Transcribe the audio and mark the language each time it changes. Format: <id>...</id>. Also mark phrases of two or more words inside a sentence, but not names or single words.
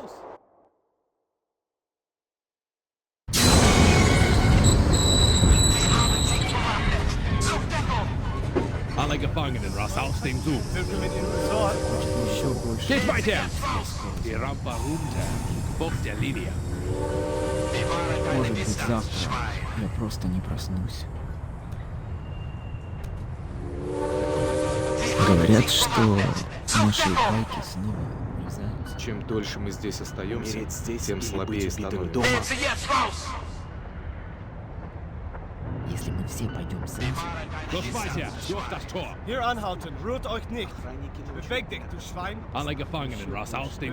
<de>Alle Gefangenen raus aus dem Zug. Sind wir mit Ihnen besorgt? Geht weiter! Die Rampe runter. Folgt der Linie.</de> <ru>Может быть, завтра я просто не проснусь. Говорят, что наши байки снова врезаются. Чем дольше мы здесь остаемся, тем слабее становимся. Если мы все пойдем сразу...</ru> <de>Hier anhalten, rührt euch nicht. Beweg dich, du Schwein. Alle Gefangenen raus aus dem Zug.</de>